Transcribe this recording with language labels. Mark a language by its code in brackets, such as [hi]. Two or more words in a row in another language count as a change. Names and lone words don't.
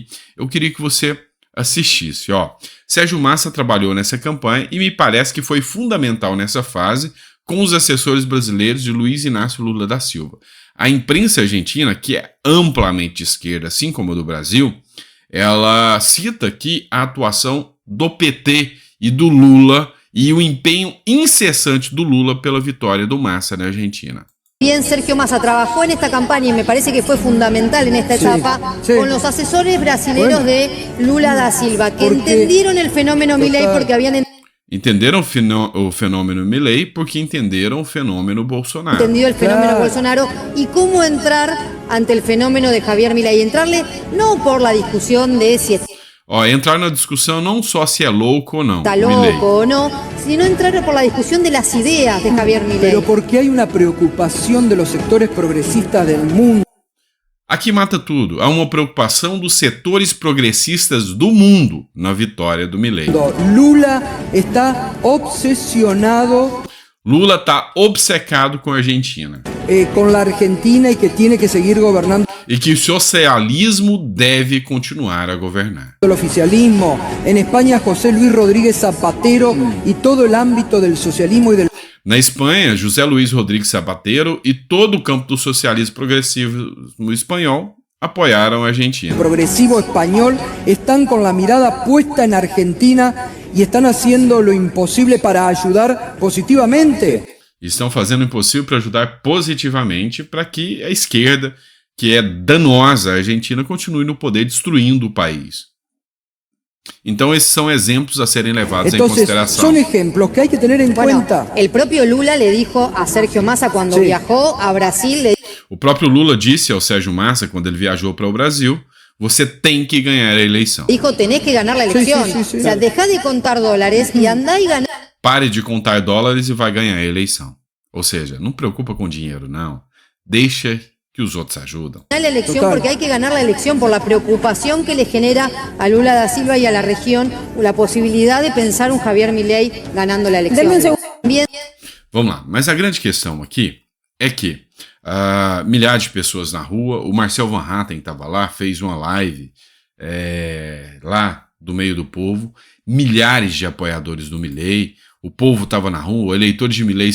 [pt] Eu queria que você assistisse, ó. Sérgio Massa trabalhou nessa campanha e me parece que foi fundamental nessa fase com os assessores brasileiros de Luiz Inácio Lula da Silva. A imprensa argentina, que é amplamente de esquerda, assim como a do Brasil, ela cita aqui a atuação do PT e do Lula e o empenho incessante do Lula pela vitória do Massa na Argentina. [es] Bien, Sergio Massa trabajó en esta campaña y me parece que fue fundamental en esta etapa con los asesores brasileños de Lula da Silva, que entendieron el fenómeno Milei porque habían [pt] entenderam o fenômeno Milei porque entenderam o fenômeno Bolsonaro. [es] entendido el fenómeno Bolsonaro y cómo entrar ante el fenómeno de Javier Milei. Entrarle no por la discusión de si [pt] entrar na discussão não só se é louco ou não, [es] está loco o no, sino entrar por la discusión de las ideas de Javier Milei. Pero porque hay una preocupación de los sectores progresistas del mundo. [pt] Aqui mata tudo. Há uma preocupação dos setores progressistas do mundo na vitória do Milei. [es] Lula está obsesionado. [pt] Lula está obcecado com a Argentina. Com a Argentina e que tem que seguir governando. E que o socialismo deve continuar a governar. O oficialismo. Em Espanha, José Luis Rodríguez Zapatero e todo o âmbito do socialismo e do. Na Espanha, José Luiz Rodrigues Zapatero e todo o campo do socialismo progressivo espanhol apoiaram a Argentina. Progresivo espanhol estão com a [es] mirada puesta [pt] na Argentina e estão fazendo o impossível para ajudar positivamente. Estão fazendo o impossível para ajudar positivamente para que a esquerda, que é danosa à Argentina, continue no poder destruindo o país. Então esses são exemplos a serem levados em consideração. São exemplos [es] que hay que tener en cuenta. El propio Lula le dijo a Sergio Massa cuando viajó a Brasil. [pt] O próprio Lula disse ao Sérgio Massa quando ele viajou para o Brasil: você tem que ganhar a eleição. [es] Dijo, tenés que ganar la elección. O sea, dejá de contar dólares y andá y ganá. [pt] Pare de contar dólares e vai ganhar a eleição. Ou seja, não preocupa com dinheiro, não. Deixa que os outros ajudam. [es] La elección porque hay que ganar la elección por la preocupación que le genera a Lula da Silva y a la región la posibilidad de pensar un Javier Milei ganando la elección. [pt] Vamos lá, mas a grande questão aqui é que milhares de pessoas na rua, o Marcel Van Hatten estava lá, fez uma live lá do meio do povo, milhares de apoiadores do Milei, o povo estava na rua, eleitores de Milei